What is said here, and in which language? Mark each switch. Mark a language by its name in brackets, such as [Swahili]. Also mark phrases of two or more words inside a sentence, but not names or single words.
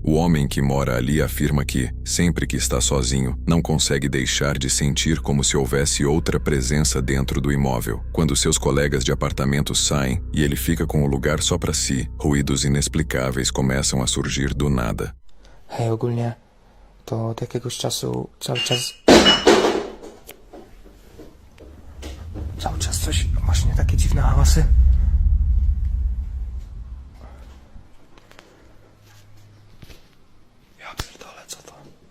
[Portuguese] O homem que mora ali afirma que, sempre que está sozinho, não consegue deixar de sentir como se houvesse outra presença dentro do imóvel. Quando seus colegas de apartamento saem e ele fica com o lugar só para si, ruídos inexplicáveis começam a surgir do nada. [Polish] Hej, ogólnie to od jakiegoś czasu cały czas coś, właśnie takie dziwne hałasy. Ja pierdolę, co to?